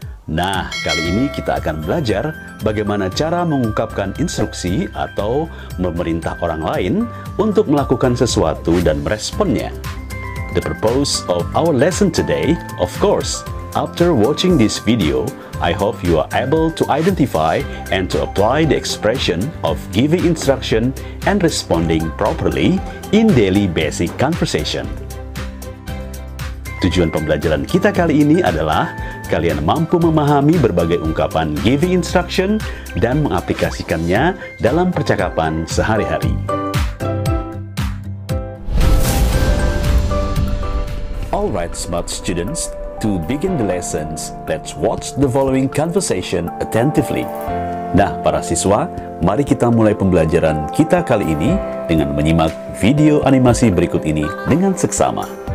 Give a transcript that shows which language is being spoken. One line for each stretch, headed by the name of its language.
Indonesian: Nah, kali ini kita akan belajar bagaimana cara mengungkapkan instruksi atau memerintah orang lain untuk melakukan sesuatu dan meresponnya.
English: The purpose of our lesson today, of course, after watching this video, I hope you are able to identify and to apply the expression of giving instruction and responding properly in daily basic conversation.
Indonesian: Tujuan pembelajaran kita kali ini adalah kalian mampu memahami berbagai ungkapan giving instruction dan mengaplikasikannya dalam percakapan sehari-hari.
English: Alright, smart students, to begin the lessons, let's watch the following conversation attentively.
Indonesian: Nah, para siswa, mari kita mulai pembelajaran kita kali ini dengan menyimak video animasi berikut ini dengan seksama.